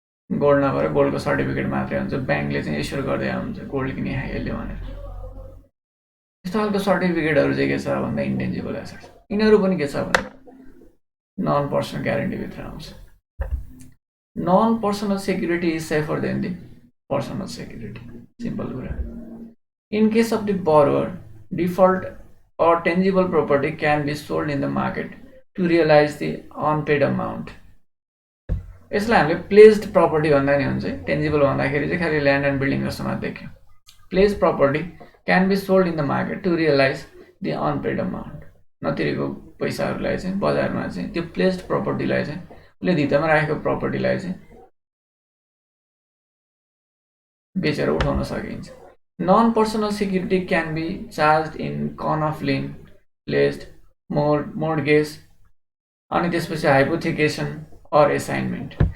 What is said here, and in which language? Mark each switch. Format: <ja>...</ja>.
<ne>Gold नभएर गोल्डको certificate मात्रै हुन्छ। ब्याङ्कले चाहिँ इस्यु गर्दै हुन्छ गोल्ड किने यसले भनेर। त्यस्तो खालको सर्टिफिकेटहरू चाहिँ के छ भन्दा इन्टेन्जिबल एसेट्स। यिनीहरू पनि के छ भने नन पर्सनल ग्यारेन्टीभित्र आउँछ।</ne> <en>Non personal security is safer than the personal security.</en> <ne>Simple कुरा।</ne> <en>In case of the borrower, default or tangible property can be sold in the market to realize the unpaid amount.</en> <ne>यसलाई हामीले placed property भन्दा नि हुन्छ। Tangible भन्दाखेरि चाहिँ खालि land and building जस्तो मात्र देखियो।</ne> <en>Pledged property can be sold in the market to realize the unpaid amount.</en> <ne>नतिरेको पैसाहरूलाई चाहिँ बजारमा चाहिँ त्यो प्लेस्ड प्रपर्टीलाई चाहिँ उसले धितोमा राखेको प्रपर्टीलाई चाहिँ बेचेर उठाउन सकिन्छ।</ne> <en>Non personal security can be charge in kind of lien, pledged, mortgage, अनि त्यसपछि hypothecation or assignment.</en>